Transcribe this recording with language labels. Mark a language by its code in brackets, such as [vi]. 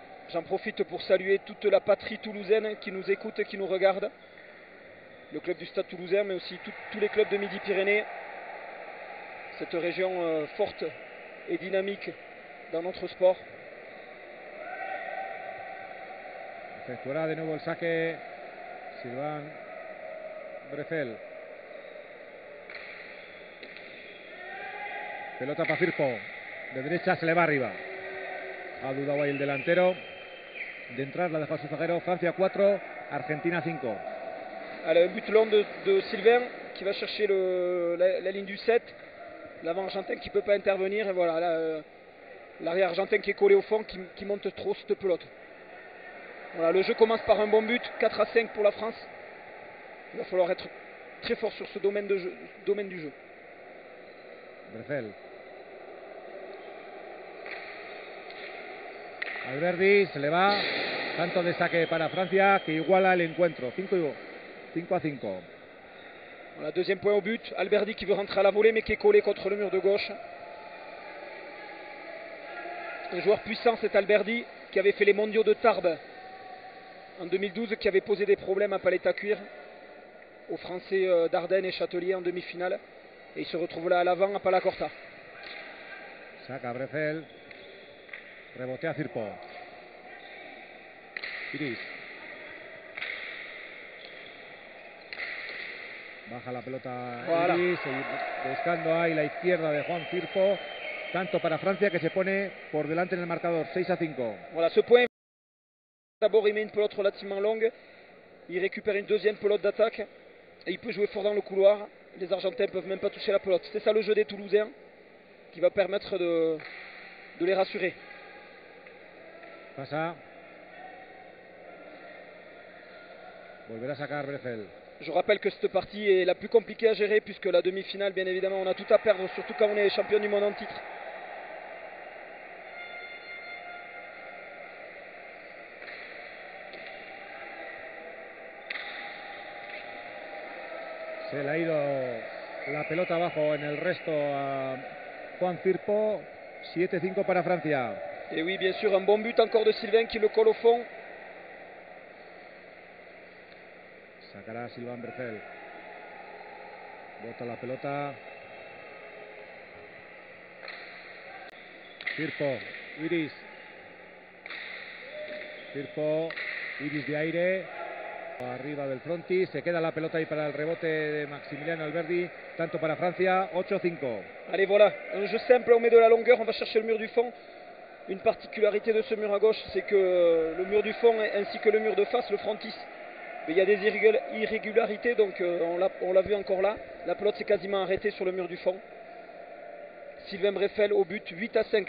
[fr] J'en profite pour saluer toute la patrie toulousaine qui nous écoute et qui nous regarde. Le club du Stade Toulousain, mais aussi tous les clubs de Midi-Pyrénées. Cette région forte et dynamique dans notre sport. [es] Efectuará de nuevo el saque Sylvain Breffel. Pelota para Firpo. De derecha se le va arriba. Ha dudado ahí el delantero. De entrar la deja a su zaguero. Francia 4, Argentina 5. [fr] Allez, un but long de Sylvain qui va chercher la ligne du 7. L'avant argentin qui ne peut pas intervenir. Et voilà, l'arrière argentin qui est collé au fond, qui monte trop cette pelote. Voilà, le jeu commence par un bon but, 4-5 pour la France. Il va falloir être très fort sur ce domaine du jeu. Breffel. [es] Alberdi se le va. Tanto de saque para Francia que iguala el encuentro. 5-5. [fr] Voilà, deuxième point au but. Alberdi qui veut rentrer à la volée mais qui est collé contre le mur de gauche. Un joueur puissant, cet Alberdi, qui avait fait les mondiaux de Tarbes en 2012, qui avait posé des problèmes à Paletta Cuir aux Français d'Ardennes et Châtelier en demi-finale. Et il se retrouve là à l'avant à Palacorta. [es] Saca Breffel. Rebotea Firpo. Iris. Baja la pelota [fr] voilà. [es] Iris. Buscando ahí la izquierda de Juan Firpo. Tanto para Francia que se pone por delante en el marcador. 6-5. [fr] Voilà, ce point. D'abord, il met une pelote relativement longue. Il récupère une deuxième pelote d'attaque. Et il peut jouer fort dans le couloir. Les Argentins ne peuvent même pas toucher la pelote. C'est ça le jeu des Toulousains qui va permettre de les rassurer. [es] Pasa. Volverá a sacar Breffel. [fr] Je rappelle que cette partie est la plus compliquée à gérer puisque la demi-finale, bien évidemment, on a tout à perdre, surtout quand on est champion du monde en titre. [es] Se le ha ido la pelota abajo en el resto a Juan Firpo. 7-5 para Francia. [fr] Et oui, bien sûr, un bon but encore de Sylvain qui le colle au fond. [es] Sacará Sylvain Breffel. Bota la pelota. Firpo. Iris. Firpo. Iris de aire. Arriba del frontis. Se queda la pelota ahí para el rebote de Maximiliano Alberdi. Tanto para Francia. 8-5. [fr] Allez, voilà. Un jeu simple, on met de la longueur. On va chercher le mur du fond. Une particularité de ce mur à gauche, c'est que le mur du fond ainsi que le mur de face, le frontis, mais il y a des irrégularités, donc on l'a vu encore là. La pelote s'est quasiment arrêtée sur le mur du fond. Sylvain Breffel au but, 8-5.